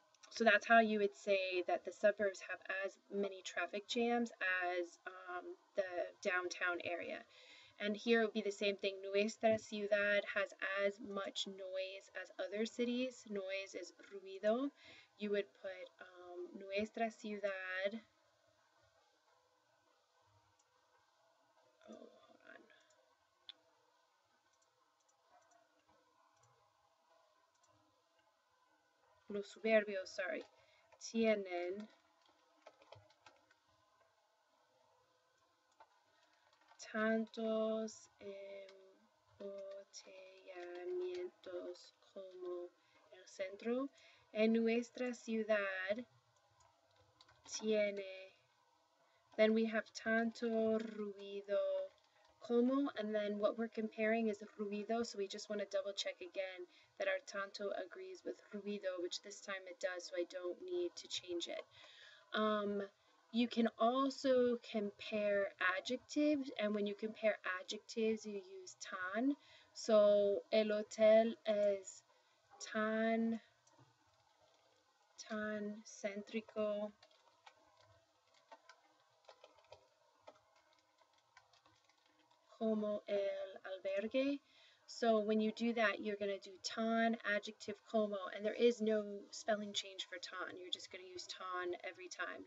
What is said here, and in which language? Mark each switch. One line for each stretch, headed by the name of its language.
English: So that's how you would say that the suburbs have as many traffic jams as the downtown area. And here it would be the same thing.
Spanish: Nuestra ciudad
English: has as much noise as other cities. Noise is ruido. You would put
Spanish: nuestra ciudad.
English: Oh, hold on.
Spanish: Los suburbios, sorry, tienen tantos embotellamientos como el centro. En nuestra ciudad tiene,
English: then we have
Spanish: tanto ruido como,
English: and then what we're comparing is ruido, so we just want to double check again that our tanto agrees with ruido, which this time it does, so I don't need to change it. You can also compare adjectives, and when you compare adjectives, you use tan.
Spanish: So el hotel es tan céntrico como el albergue.
English: So when you do that, you're going to do tan, adjective, como, and there is no spelling change for tan. You're just going to use tan every time.